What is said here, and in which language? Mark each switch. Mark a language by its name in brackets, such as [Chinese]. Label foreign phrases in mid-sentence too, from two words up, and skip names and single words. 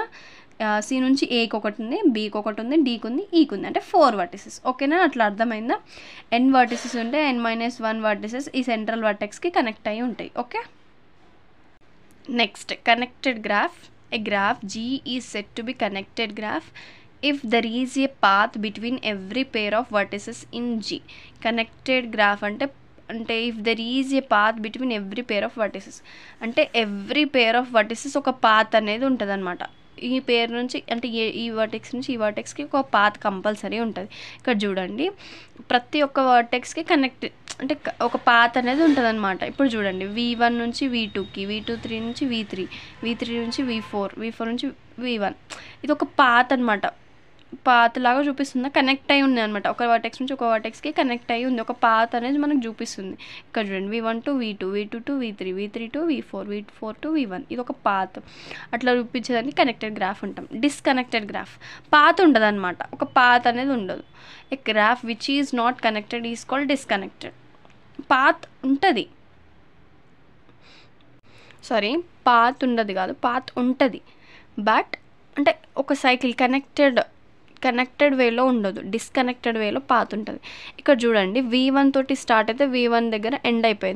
[Telugu] సి నుంచి ఏకి ఒకటి ఉంది, బీకి ఒకటి ఉంది, డీకి ఉంది, ఈకి ఉంది, అంటే 4 వర్టిసెస్. ఓకేనా. అట్లా అర్థమైందా. n వర్టిసెస్ ఉంటే n-1 వర్టిసెస్ ఈ [English] central vertexకి [Telugu] కనెక్ట్ అయ్యి ఉంటాయి. [English] Okay. Next connected graph. A graph G is set to be connected graph if there is a path between every pair of vertices in G. connected graph అంటే if there is a path between every pair of vertices, అంటే every pair of vertices [Telugu] ఒక పాత్ అనేది ఉంటుంది అనమాట. ఈ పేర్ నుంచి అంటే ఈ వర్టెక్స్ నుంచి ఈ వర్టెక్స్కి ఒక పాత్ కంపల్సరీ ఉంటుంది. ఇక్కడ చూడండి, ప్రతి ఒక్క వర్టెక్స్కి కనెక్ట్ అంటే ఒక పాత్ అనేది ఉంటుంది అనమాట. ఇప్పుడు చూడండి, V1 నుంచి V2కి, V2 నుంచి V3 నుంచి V4 నుంచి V1, ఇది ఒక పాత్ అనమాట. పాత్ లాగా చూపిస్తుంది, కనెక్ట్ అయి ఉంది అనమాట. ఒక వర్టెక్స్ నుంచి ఒక వర్టెక్స్కి కనెక్ట్ అయి ఉంది, ఒక పాత్ అనేది మనకు చూపిస్తుంది. ఇక్కడ చూడండి, [English] V1 to V2, V2 to V3 to V4 to V1, [Telugu] ఇది ఒక పాత్. అట్లా చూపించేదాన్ని [English] connected graph [Telugu] ఉంటాం. [English] disconnected graph, [Telugu] పాత్ ఉండదు అనమాట, ఒక పాత్ అనేది ఉండదు. [English] A graph which is not connected is called disconnected. [Telugu] పాత్ ఉంటుంది, పాత్ ఉండదు కాదు, పాత్ ఉంటుంది, బట్ అంటే ఒక [English] cycle connected wayలో [Telugu] ఉండదు, [English] disconnected wayలో [Telugu] పాత్ ఉంటుంది. ఇక్కడ చూడండి, V1 తోటి స్టార్ట్ అయితే V1 దగ్గర ఎండ్ అయిపోయింది.